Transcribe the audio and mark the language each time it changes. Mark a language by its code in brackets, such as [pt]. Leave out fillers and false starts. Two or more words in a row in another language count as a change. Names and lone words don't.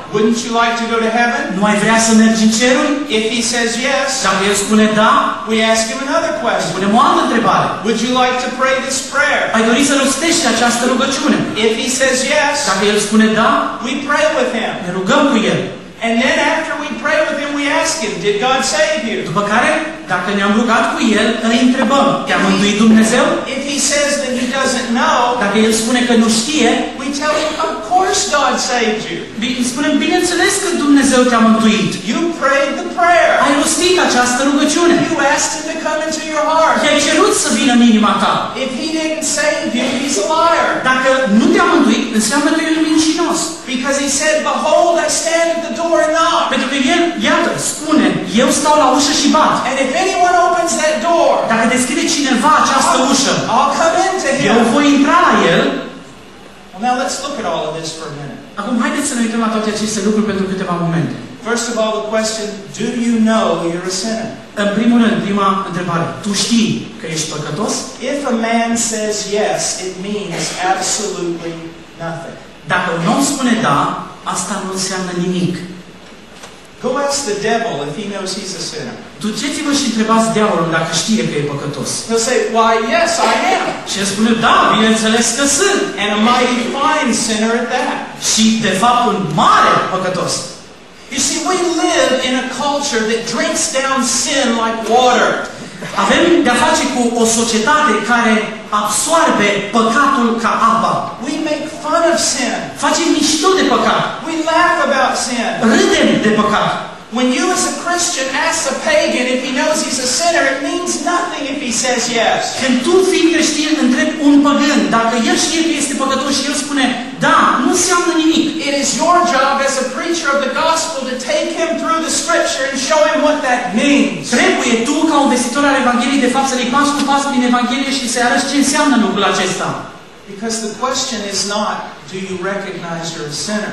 [en] Wouldn't you like to go to heaven? [ro] Nu ai vrea să mergi în ceruri? [en] If he says yes, [ro] Dacă el spune da, [en] we ask him another question. [ro] punem o altă întrebare. [en] Would you like to pray this prayer? [ro] Ai dori să rostești această rugăciune? [en] If he says yes, [ro] Dacă el spune da, [en] we pray with him. [ro] ne rugăm cu el. [en] And then after we pray with him, we ask him, did God save you? [ro] După care, dacă ne-am rugat cu el, îi întrebăm, te-a mântuit Dumnezeu? [en] If he says that he doesn't know, [ro] Dacă el spune că nu știe, [en] we tell him, of course God saved you. [ro] îi spunem, bineînțeles că Dumnezeu te-a mântuit. [en] You prayed the prayer. [ro] Ai rostit această rugăciune. [en] You asked him to come into your heart. [ro] I-ai cerut să vină în inima ta. [en] If he didn't save you, he's a liar. [ro] Dacă nu te-a mântuit, înseamnă că el e mincinos. [en] Because he said, behold, I stand at the door and knock. [ro] Pentru că el, iată, spune, eu stau la ușă și bat. [en] And if anyone opens that door, [ro] Dacă deschide cineva această ușă, [en] I'll come into [ro] eu [en] him. [ro] voi intra la el. [en] Well, now let's look at all of this for a minute. [ro] Acum, haideți să ne uităm la toate aceste lucruri pentru câteva momente. [en] First of all, the question, do you know you're a sinner? [ro] În primul rând, prima întrebare. Tu știi că ești păcătos? [en] If a man says yes, it means absolutely nothing. [ro] Dacă un om spune da, asta nu înseamnă nimic. [en] Go ask the devil if he knows he's a sinner. [ro] Duceți-vă și întrebați diavolul dacă știe că e păcătos. [en] He'll say, why, yes, I am. [ro] Și el spune, da, bineînțeles că sunt. [en] And a mighty fine sinner at that. [ro] Și, de fapt, un mare păcătos. [en] You see, we live in a culture that drinks down sin like water. [ro] Avem de-a face cu o societate care absorbe păcatul ca apa. [en] We make fun of sin. [ro] Facem mișto de păcat. [en] We laugh about sin. [ro] Râdem de păcat. [en] When you as a Christian ask a pagan if he knows he's a sinner, it means nothing if he says yes. [ro] Când tu, fiind creștin, întrebi un păgân dacă el știe că este păcătos și el spune da, nu înseamnă nimic. [en] It is your job as a preacher of the gospel to take him through the scripture and show him what that means. [ro] Trebuie tu, ca un vestitor al Evangheliei, de fapt, să-i pas cu pas prin Evanghelie și să-i arăți ce înseamnă lucrul acesta. [en] Because the question is not, do you recognize you're a sinner?